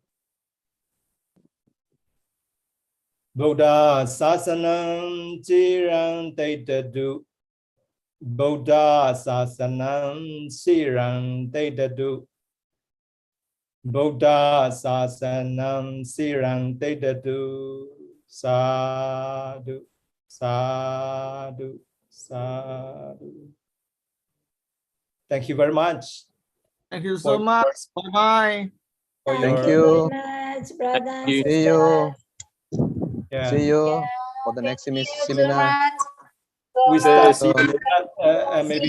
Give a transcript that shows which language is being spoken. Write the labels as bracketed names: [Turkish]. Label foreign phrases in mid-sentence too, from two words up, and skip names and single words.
[Pali] Buddha Sasanam Chirang Taitadu Buddha Sasanam Chirang Taitadu Buddha Sasanam Chirang Taitadu Sadhu Sadhu, sadhu. [English] Thank you very much. Thank you so much. Bye-bye. For Thank your you. much, brother. you. See you. Yeah. See you Yeah, for the thank next you so seminar. much. We So start much. See you. maybe